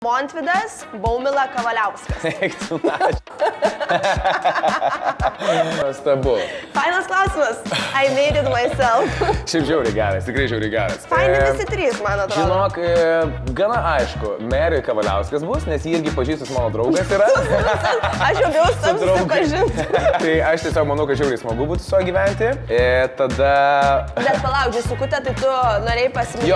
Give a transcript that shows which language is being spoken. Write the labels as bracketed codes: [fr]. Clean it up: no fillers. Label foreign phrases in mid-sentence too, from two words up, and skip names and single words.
[lt] Montvydas, Baumila Kavaliauskas. Eik tu nač. Nuostabu. Fainas klausimas. [en] I made it myself. [lt] Šiaip žiauriai geras, tikrai žiauriai geras. Faini visi trys, man atrodo. Žinok, gana aišku, Meriui Kavaliauskas bus, nes jį irgi pažįstas mano draugas yra. Aš jau bijau su tavim susipažinti. Tai aš tiesiog manau, kad žiauriai smagu būtų su juo gyventi. Tada... Bet palauk, Sukutė, tai tu norėjai pasimylėti.